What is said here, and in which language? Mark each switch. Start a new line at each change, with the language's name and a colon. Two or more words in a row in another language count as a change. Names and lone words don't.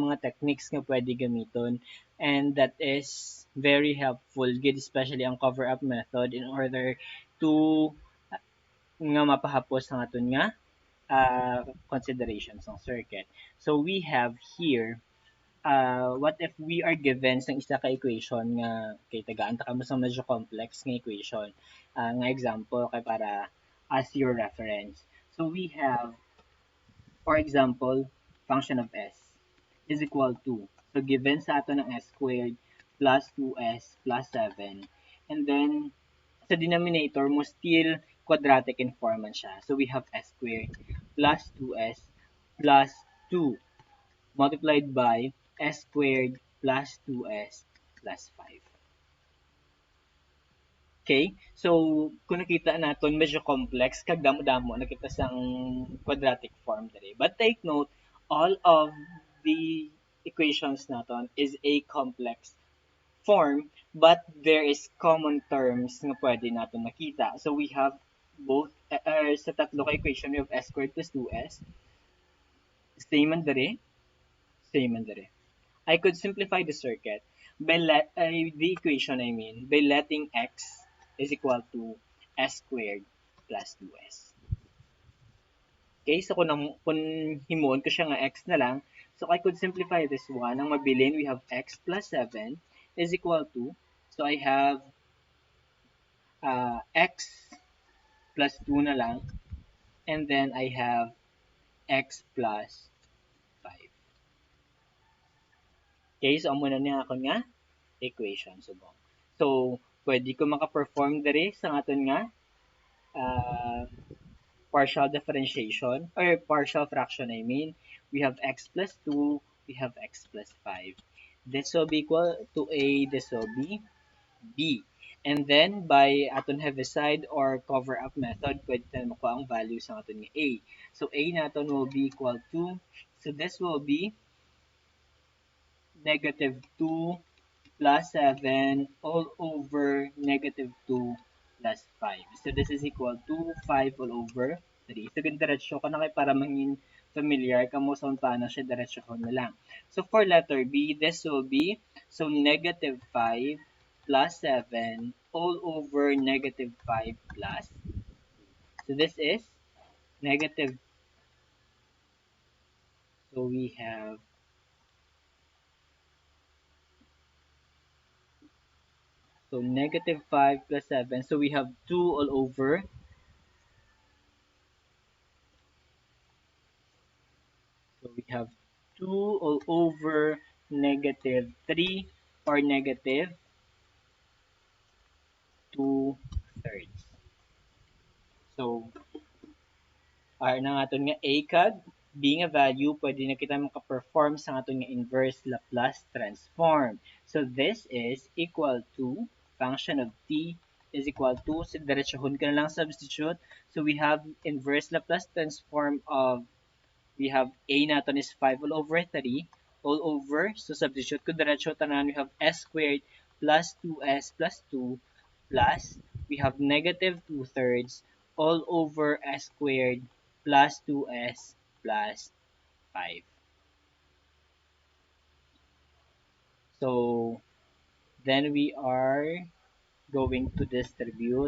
Hiligaynon: mga techniques nga pwede gamiton,
English: and that is very helpful gid especially ang cover up method in order to
Hiligaynon: nga mapahapos ang aton nga
English: considerations ng circuit. So we have here, what if we are given
Hiligaynon: sang isa ka
English: equation
Hiligaynon: nga kay tagaan ta kamo sa medyo
English: complex nga equation, nga example
Hiligaynon: kay para
English: as your reference. So we have, for example, function of s is equal to, so given
Hiligaynon: sa ato ng
English: s squared plus 2s plus 7, and then sa denominator mo still quadratic in form
Hiligaynon: man siya.
English: So we have s squared plus 2s plus 2 multiplied by s squared plus 2s plus 5. Okay? So,
Hiligaynon: kung nakita natin, medyo complex, kag damo-damo, nakita sang quadratic form dali.
English: But take note, all of the equations naton is a complex form, but there is common terms na
Filipino: pwede natin nakita.
English: So, we have both,
Hiligaynon: sa tatlo ka
English: equation, we have s squared plus 2s, same
Hiligaynon: man dali,
English: same
Hiligaynon: man dali.
English: I could simplify the circuit by the equation I mean by letting x is equal to s squared plus 2s.
Hiligaynon: Okay, so kung himuon ko siya nga x na lang,
English: so I could simplify this one.
Hiligaynon: Ang mabilin,
English: we have x plus 7 is equal to, so I have x plus 2 na lang, and then I have x plus 5.
Hiligaynon: Okay, so amo na niya ako nga equation subong. So, pwede ko maka-perform diri sa aton nga uh,
English: partial differentiation or partial fraction I mean. We have x plus 2, we have x plus 5. This will be equal to a, this will be b. And then by aton heaviside or cover up method,
Hiligaynon: pwede tayo makuha ang value sa aton nga a.
English: So a naton will be equal to, so this will be negative 2 plus 7 all over negative 2 plus 5. So this is equal to 5 all over 3.
Hiligaynon: So diretsyo ka na kay para maging familiar ka mo sa paano siya diretsyo ko na lang.
English: So for letter B, this will be so negative 5 plus 7 all over negative 5 plus. So this is negative. So we have so negative 5 plus 7. So we have 2 all over. So we have 2 all over negative 3 or negative 2 thirds. So,
Hiligaynon: R na nga nga A kag being a value, pwede na kita maka-perform sa aton nga
English: inverse Laplace transform. So, this is equal to function of t is equal to, so
Hiligaynon: diretsohon ka na lang
English: substitute. So, we have inverse Laplace transform of we have a natin is 5 all over 3 all over.
Hiligaynon: So, substitute ko diretso tanan.
English: We have s squared plus 2s plus 2 plus we have negative 2 thirds all over s squared plus 2s plus 5. So, then we are going to distribute.